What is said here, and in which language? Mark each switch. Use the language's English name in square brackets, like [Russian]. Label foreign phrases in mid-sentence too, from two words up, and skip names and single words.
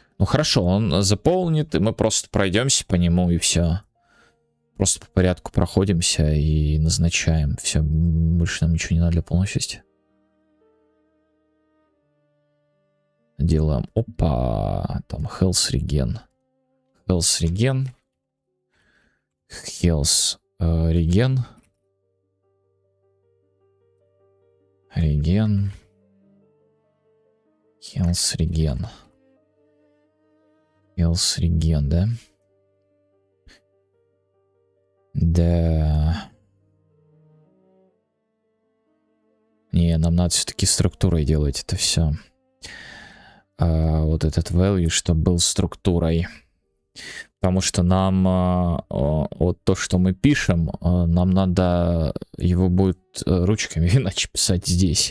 [Russian] Ну хорошо, он заполнит, и мы просто пройдемся по нему, и все. Просто по порядку проходимся и назначаем. Все, больше нам ничего не надо для полной части. Делаем. Опа. Там [English] Health Regen. Health Regen. Health Regen. Regen. Health Regen. Health Regen, [Russian] да? Да. Не, нам надо все-таки структурой делать это все. Вот этот value, чтобы был структурой. Потому что нам вот то, что мы пишем, нам надо его будет ручками иначе писать здесь.